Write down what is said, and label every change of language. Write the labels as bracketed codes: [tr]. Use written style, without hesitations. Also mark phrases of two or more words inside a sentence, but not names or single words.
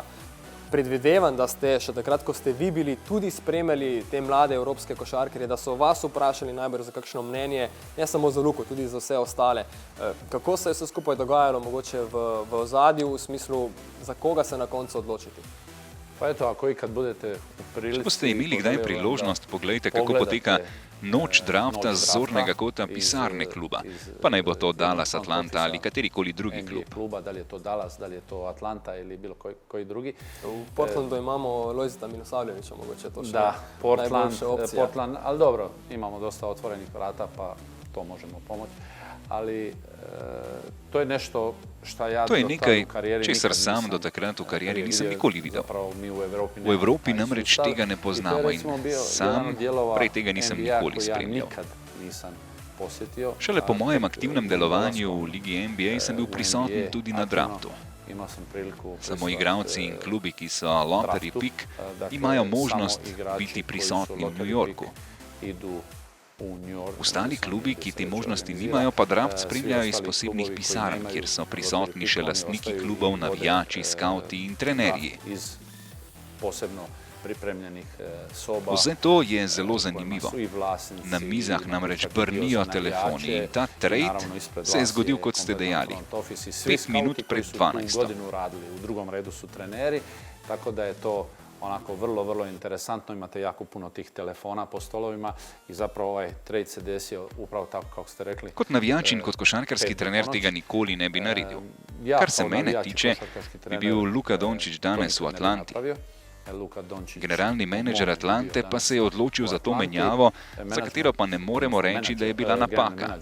[sl] Predvidevam, da ste še takrat, ko ste vi bili, tudi spremljali te mlade evropske košarkarje, da so vas vprašali najbolj za kakšno mnenje, ne samo za Luko, tudi za vse ostale. Kako se je vse skupaj dogajalo, mogoče v ozadju, v smislu, za koga se na koncu odločiti? [hr] Pa eto, ako ikad budete u prilici... [sl] Če boste imeli kdaj priložnost, poglejte, kako poteka noč drafta z zornega kota pisarne kluba. Pa naj bo to Dallas, Atlanta ali katerikoli drugi klub. [hr] Da li je to Dallas, da li je to Atlanta ili bilo koji drugi. [sl] V Portlandu imamo Lojzeta Milosavljevića, mogoče to še najboljša opcija. Portland, [hr] ali dobro, imamo dosta otvorenih vrata, pa to možemo pomoći. Ali to je nešto šta ja [sl] to je nekaj, česar sam do takrat v karieri nisem nikoli videl. V Evropi namreč tega ne poznamo in sam prej tega nisem nikoli spremljal. Šele po mojem aktivnem delovanju v Ligi NBA sem bil prisoten tudi na draftu. Samo igralci in klubi, ki so [en] lottery pick, [sl] imajo možnost biti prisotni v New Yorku. Ostali klubi, ki te možnosti nimajo, pa draft spremljajo iz posebnih pisarn, kjer so prisotni še lastniki klubov, navijači, skauti in trenerji. Vse to je zelo zanimivo. Na mizah namreč brnijo telefoni in ta trade se je zgodil, kot ste dejali, 5 minut pred 12. [hr] U drugom redu su treneri, tako da je to onako vrlo interesantno, imate jako puno tih telefona po stolovima i zapravo ovaj trade se desio upravo tako kako ste rekli. [sl] Kot navijač in kot košarkarski trener tega nikoli ne bi naredil. Kar se mene tiče, bi bil Luka Dončić danes v Atlanti. Generalni menedžer Atlante pa se je odločil za to menjavo, za katero pa ne moremo reči, da je bila napaka.